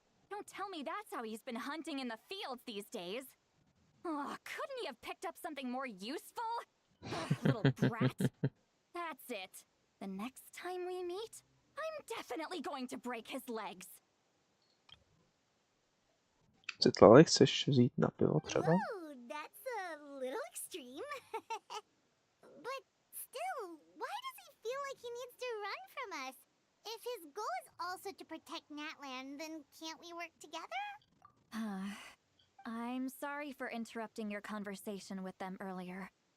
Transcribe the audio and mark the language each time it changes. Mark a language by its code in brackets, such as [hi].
[en] Don't tell me that's how he's been hunting in the fields these days. Couldn't he have picked up something more useful? Little brat. That's it. The next time we meet, I'm definitely going to break his legs. [cs] Citlali, chceš vzít na pivo třeba? [en] Whoa, that's a little extreme. But still, why does he feel like he needs to run from us? If his goal is also to protect Natlan, then can't we work together? I'm sorry for interrupting your conversation with them earlier.